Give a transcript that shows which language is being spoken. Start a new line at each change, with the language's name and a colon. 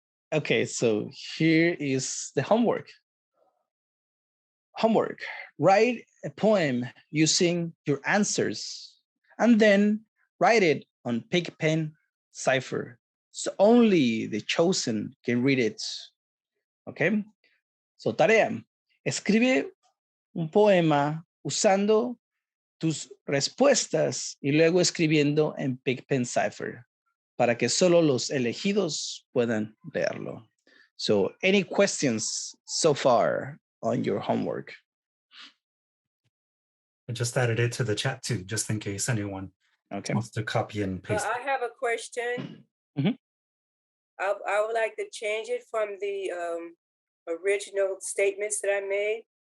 English: Okay, so here is the homework. Homework, write a poem using your answers, and then write it on Pen Cipher. So only the chosen can read it. Okay?
Spanish: So tarea, escribe un poema usando tus respuestas y luego escribiendo en Pen Cipher para que solo los elegidos puedan leerlo.
English: So any questions so far on your homework? I just added it to the chat too, just in case anyone wants to copy and paste. I have a question. Mm-hmm. I would like to change it from the original statements that I made.